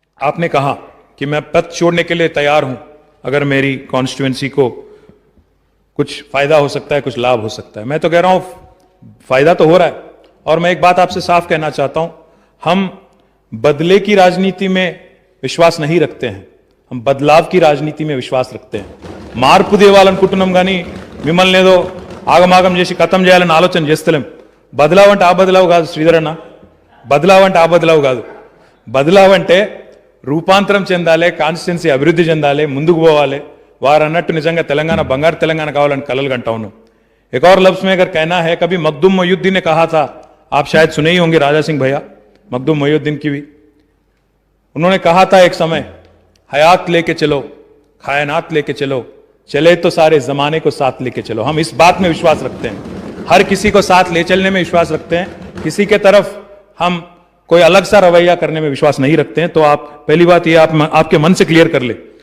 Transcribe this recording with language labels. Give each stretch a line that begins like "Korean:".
Hindi: आपने कहा कि मैं पद छोड़ने के लिए तैयार हूं अगर मेरी कॉन्स्टिट्यूएंसी को कुछ फ़ायदा हो सकता है, कुछ लाभ हो सकता है। मैं तो कह रहा हूं फ़ायदा तो हो रहा है। और मैं एक बात आपसे साफ कहना चाहता हूं, हम बदले की राजनीति में विश्वास नहीं रखते हैं, हम बदलाव की राजनीति में विश्वास रखते हैं।
Telugu: మార్పు దేవాలని కుంటున్నాం కానీ మిమ్మల్ని ఏదో ఆగమాగం చేసి ఖతం చేయాలని ఆలోచన చేస్తలేం. బదలావ్ అంటే ఆ బదలావ్ కాదు శ్రీధరన్న, బదలావ్ అంటే ఆ బదలావ్ కాదు. బదలావ్ అంటే రూపాంతరం చెందాలి, కాన్స్టిట్యున్సీ అభివృద్ధి చెందాలి, ముందుకు పోవాలి. వారు అన్నట్టు నిజంగా తెలంగాణ బంగారు తెలంగాణ కావాలని కలలు కంటా ఉన్నాం.
Hindi: एक और लफ्ज में अगर कहना है, कभी मखदूम मोहियुद्दीन ने कहा था, आप शायद सुने ही होंगे राजा सिंह भैया, मखदूम मोहियुद्दीन की भी, उन्होंने कहा था एक समय, हयात लेके चलो, कायनात लेके चलो, चले तो सारे जमाने को साथ लेके चलो। हम इस बात में विश्वास रखते हैं, हर किसी को साथ ले चलने में विश्वास रखते हैं, किसी के तरफ हम कोई अलग सा रवैया करने में विश्वास नहीं रखते हैं। तो आप पहली बात ये आपके मन से क्लियर कर ले।